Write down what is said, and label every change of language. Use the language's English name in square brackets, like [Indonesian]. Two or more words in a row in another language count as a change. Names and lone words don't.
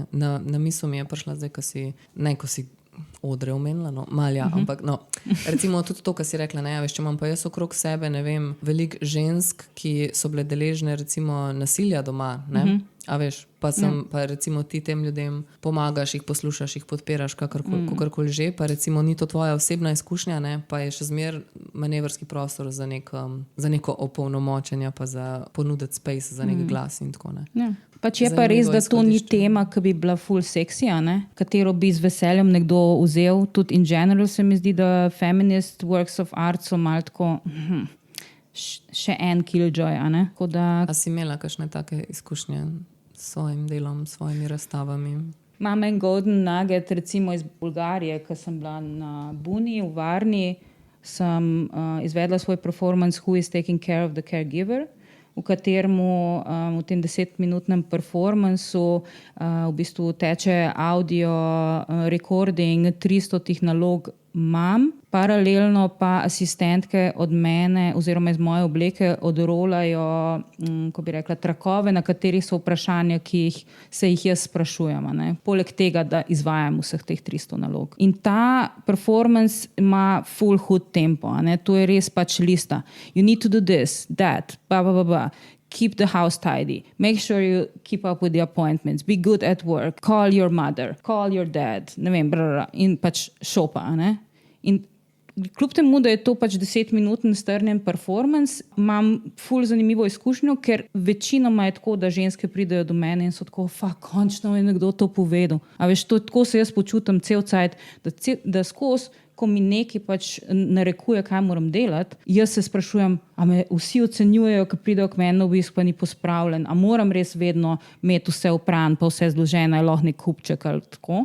[Slovenian] Na misel mi je prišla zdaj, ko si odre omenila, no, malja, ampak no, recimo tudi to, kar si rekla, ne, veš, če imam pa jaz okrog sebe, ne vem, veliko žensk, ki so bile deležne recimo nasilja doma, ne, a veš, pa recimo ti tem ljudem pomagaš, jih poslušaš, jih podpiraš, kakorkoli že, pa recimo ni to tvoja osebna izkušnja, ne, pa je še zmer manevrski prostor za neko opolnomočenje, pa za ponuditi space za nek glas in tako ne. Ja. Pač je pa res, da to ni tema, ki bi bila full sexy, katero bi z veseljem nekdo vzel. Tudi [English] in general [Slovenian] se mi zdi, da [English] feminist works of art [Slovenian] so malo tako še en killjoy. A si imela kakšne take izkušnje s svojim delom, s svojimi razstavami? Imam en [English] golden nugget, [Slovenian] recimo iz Bulgarije, ko sem bila na Buni v Varni, sem izvedla svoj performance Who is taking care of the caregiver, v katerem v tem 10-minutnem performancu v bistvu teče [English] audio recording [Slovenian] 300 nalog mam, paralelno pa asistentke od mene oziroma iz moje obleke odrolajo, ko bi rekla, trakove, na katerih so vprašanja, se jih jaz sprašujem. Poleg tega, da izvajam vseh teh 300 nalog. In ta performance ima full hud tempo. To je res pač lista. [English] You need to do this, that, Keep the house tidy. Make sure you keep up with the appointments. Be good at work. Call your mother. Call your dad. [Slovenian] Ne vem, in pač šopa. In kljub temu, da je to pač 10-minuten strnjen performance, imam ful zanimivo izkušnjo, ker večinoma je tako, da ženske pridejo do mene in so tako, končno je nekdo to povedal. A veš, tako se jaz počutim cel cajt, da skozi, ko mi nekaj pač narekuje, kaj moram delati, jaz se sprašujem, a me vsi ocenjujejo, ko pridejo k meni na obisk, pa ni pospravljen, a moram res vedno imeti vse opran, pa vse zloženo, lahko nek kupček ali tako.